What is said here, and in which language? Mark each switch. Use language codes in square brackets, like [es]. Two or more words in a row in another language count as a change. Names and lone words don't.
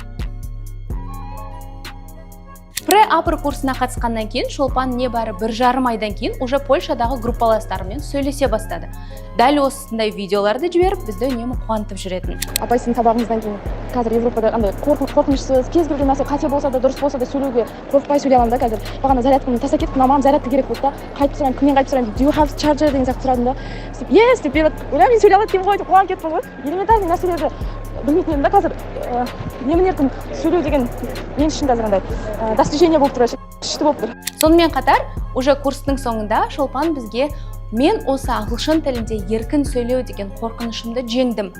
[kk] Пре-апр курсына қатысқаннан кейін Шолпан небәрі 1,5 айдан кейін уже Польшадағы группаластарымен сөйлесе бастады. Дәл осындай видеоларды жіберіп, бізді үнемі қуантып жүретін. Апай, сіздің сабағыңыздан кейін қазір Европада андай қорқынышсыз, кез келген нәрсе қате болса да, дұрыс болса да сөйлеуге қорықпай сөйлей аламын да қазір. Бағана зарядкамды тастап кеттім, мамам зарядка керек болды да, қайтып сұрайын, кімнен қайтып сұрайын, [en] do you have charger [kk] деген сияқты сұрадым да. Yes деп ойлаймын, мен сөйлей алады екенмін ғой деп қуанып кеттім ғой. Элементарный нәрселерді білмейтін едім да қазір. Емін-еркін сөйлеу деген мен үшін қазір андай достижение болып тұр, күшті болып тұр. Сонымен қатар, уже курстың соңында Шолпан бізге мен осы ағылшын тілінде еркін сөйлеу деген қорқынышымды жеңдім.